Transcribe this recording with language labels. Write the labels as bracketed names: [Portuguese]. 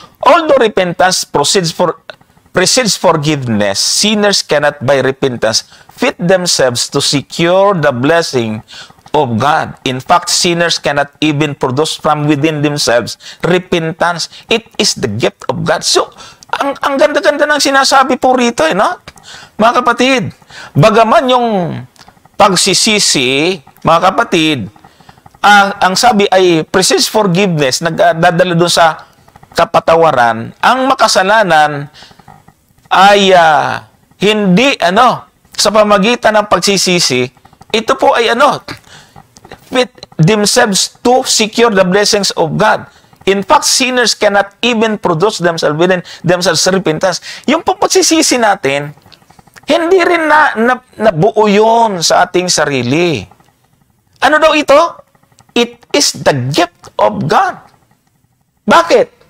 [English] Although repentance precedes forgiveness, sinners cannot by repentance fit themselves to secure the blessing of God. In fact, sinners cannot even produce from within themselves repentance. It is the gift of God. [Filipino] So, ang ganda-ganda ng sinasabi po rito, no? Mga kapatid, bagaman yung pagsisisi, mga kapatid, ang sabi ay [English] precedes forgiveness, [Filipino] nagdadala doon sa kapatawaran, ang makasalanan ay hindi sa pamagitan ng pagsisisi, ito po ay [English] fit themselves to secure the blessings of God. In fact, sinners cannot even produce themselves within themselves repentance. [Filipino] Yung pagsisisi natin, hindi rin nabuo yun sa ating sarili. Ano daw ito? [English] It is the gift of God. [Filipino] Bakit?